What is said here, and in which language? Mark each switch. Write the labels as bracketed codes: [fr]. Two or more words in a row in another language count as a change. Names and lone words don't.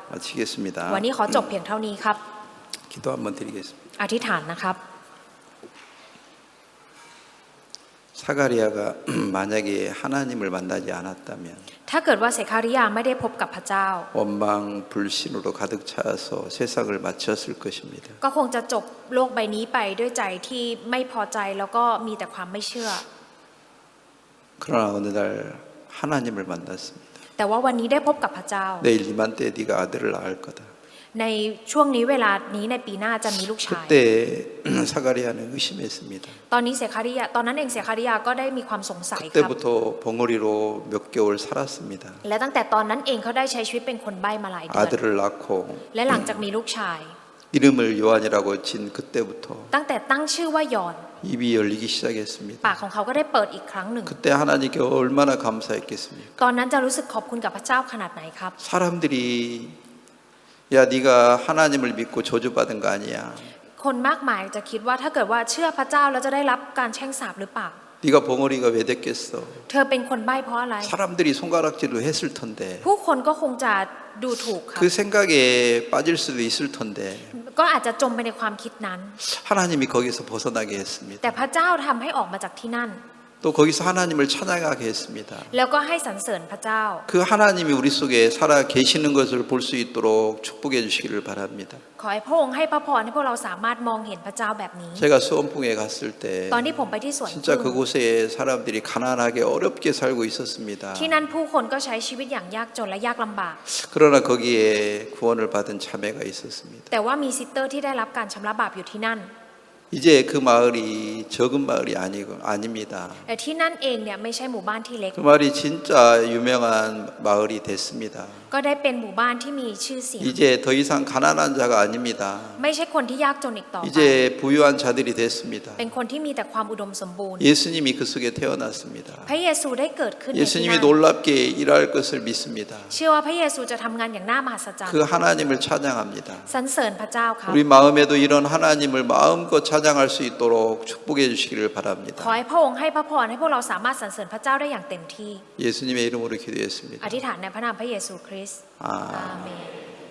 [ko] 마치겠습니다. [th] วันนี้ขอจบเพียงเท่านี้ครับ [ko] 기도 한번 드리겠습니다. [th] อธิษฐานนะครับ [ko] 사가리아가 만약에 하나님을 만나지 않았다면 [th] ถ้าเกิดว่าเสคาริยาไม่ได้พบกับพระเจ้า [ko] 원망 불신으로 가득 차서 세상을 마쳤을 것입니다. [th] ก็คงจะจบโลกใบนี้ไปด้วยใจที่ไม่พอใจแล้วก็มีแต่ความไม่เชื่อ [ko] 그러나 어느 날 하나님을 만났습니다. [th] แต่ว่าวันนี้ได้พบกับพระเจ้า [ko] 내일 이맘때 네가 아들을 낳을 거다. [th] ในช่วงนี้เวลานี้ในปีหน้าจะมีลูกชาย [ko] 그때 사가리아는 의심했습니다. [th] ตอนนี้เสคาริยาตอนนั้นเองเสคาริยาก็ได้มีความสงสัยครับ [ko] 그때부터 벙어리로 몇 개월 살았습니다. [th] และตั้งแต่ตอนนั้นเองเขาได้ใช้ชีวิตเป็นคนใบ้มาหลายเดือน [ko] 아들을 낳고 [th] และหลังจากมีลูกชาย [ko] 이름을 요한이라고 진 그때부터 [th] ตั้งแต่ตั้งชื่อว่ายอน [ko] 입이 열리기 시작했습니다. [th] ปากของเขาก็ได้เปิดอีกครั้งหนึ่ง [ko] 그때 하나님께 얼마나 감사했겠습니까? [th] ตอนนั้นจะรู้สึกขอบคุณกับพระเจ้าขนาดไหนครับ [ko] 사람들이 야 네가 하나님을 믿고 저주받은 거 아니야. [th] คนมากมายจะคิดว่าถ้าเกิดว่าเชื่อพระเจ้าแล้วจะได้รับการแช่งสาปหรือเปล่า [ko] 네가 벙어리가 왜 됐겠어. [th] เธอเป็นคนใบ้เพราะอะไร [ko] 사람들이 손가락질로 했을 텐데 [th] ผู้คนก็คงจะดูถูกครับ [ko] 그 생각에 빠질 수도 있을 텐데 [th] ก็อาจจะจมไปในความคิดนั้น [ko] 하나님이 거기서 벗어나게 했습니다. [th] แต่พระเจ้าทำให้ออกมาจากที่นั่น [ko] 또 거기서 하나님을 찬양하게 했습니다. [th] แล้วก็ให้สรรเสริญพระเจ้า [ko] 그 하나님이 우리 속에 살아 계시는 것을 볼 수 있도록 축복해 주시기를 바랍니다. [th] ขอให้พระองค์ให้พระพรให้พวกเราสามารถมองเห็นพระเจ้าแบบนี้ [ko] 제가 수원풍에 갔을 때 [th] ตอนที่ผมไปที่สวน [ko] 진짜 [th] พึ่ง [ko] 그곳에 사람들이 가난하게 어렵게 살고 있었습니다. [th] ที่นั่นผู้คนก็ใช้ชีวิตอย่างยากจนและยากลำบาก [ko] 그러나 거기에 구원을 받은 자매가 있었습니다. [th] แต่ว่ามีซิสเตอร์ที่ได้รับการชำระบาปอยู่ที่นั่น [ko] 이제 그 마을이 적은 마을이 아닙니다. [th] แต่ที่นั่นเองเนี่ยไม่ใช่หมู่บ้านที่เล็ก [ko] 그 마을이 진짜 유명한 마을이 됐습니다. [th] ก็ได้เป็นหมู่บ้านที่มีชื่อเสียง [ko] 이제 더 이상 가난한 자가 아닙니다. [th] ไม่ใช่คนที่ยากจนอีกต่อไป [ko] 이제 부유한 자들이 됐습니다. [th] เป็นคนที่มีแต่ความอุดมสมบูรณ์ [ko] 예수님이 그 속에 태어났습니다. [th] พระเยซูได้เกิดขึ้นในที่ [ko] 예수님이 [th] นั่น [ko] 놀랍게 일할 것을 믿습니다. [th] เชื่อว่าพระเยซูจะทำงานอย่างน่ามหัศจรรย์ [ko] 그 하나님을 찬양합니다. [th] สรรเสริญพระเจ้าครับ [ko] 우리 마음에도 이런 하나님을 마음껏 찬양할 수 있도록 축복해 주시기를 [th] ขอ [ko] 바랍니다. [th] ให้พระองค์ให้พระพรให้พวกเราสามารถสรรเสริญพระเจ้าได้อย่างเต็มที่ [ko] 예수님의 이름으로 [th] อ [ko] 기도했습니다. [th] ธิษฐานในพระนามพระเยซูคริสต์ [ko] 아. [th] อาเมน